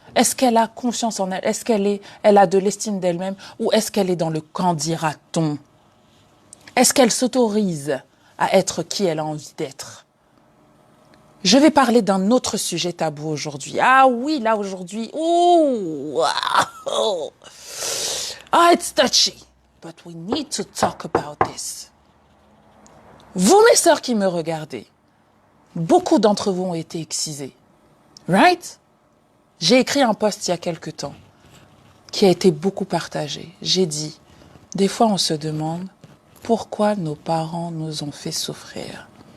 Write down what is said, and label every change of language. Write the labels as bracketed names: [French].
[French] Est-ce qu'elle a confiance en elle? Est-ce elle a de l'estime d'elle-même? Ou est-ce qu'elle est dans le qu'en dira-t-on? Est-ce qu'elle s'autorise à être qui elle a envie d'être? Je vais parler d'un autre sujet tabou aujourd'hui. Ah oui, là aujourd'hui, oh, wow. [English] Ah, it's touchy, but we need to talk about this. [French] Vous, mes sœurs qui me regardez, beaucoup d'entre vous ont été excisés, right? J'ai écrit un post il y a quelque temps qui a été beaucoup partagé. J'ai dit, des fois on se demande pourquoi nos parents nous ont fait souffrir.